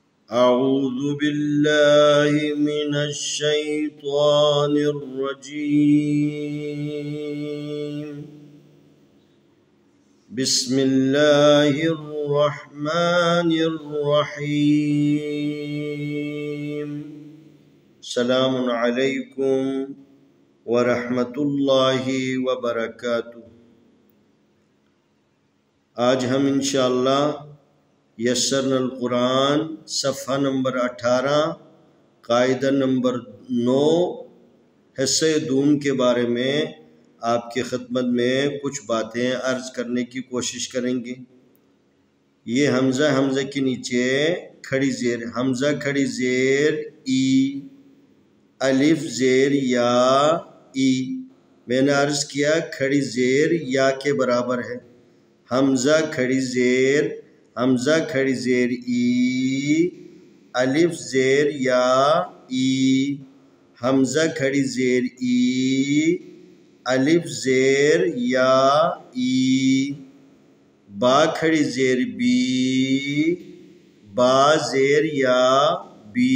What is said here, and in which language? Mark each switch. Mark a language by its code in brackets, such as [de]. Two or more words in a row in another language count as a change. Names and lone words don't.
[ar] أعوذ بالله من الشيطان الرجيم. بسم الله الرحمن الرحيم. السلام علیکم ورحمۃ اللہ وبرکاتہ. [ur] آج ہم انشاءاللہ یسرنا القرآن صفحہ نمبر 18 قاعدہ نمبر 9 حصہ دوم کے بارے میں آپ کی خدمت میں کچھ باتیں عرض کرنے کی کوشش کریں گے. یہ حمزہ کے نیچے کھڑی زیر حمزہ کھڑی زیر ای، الف زیر یا ای. میں نے عرض کیا کھڑی زیر یا کے برابر ہے. حمزہ کھڑی زیر ای، الف زیر یا ای. حمزہ کھڑی زیر ای، الف زیر یا ای. با کھڑی زیر بی، با زیر یا بی.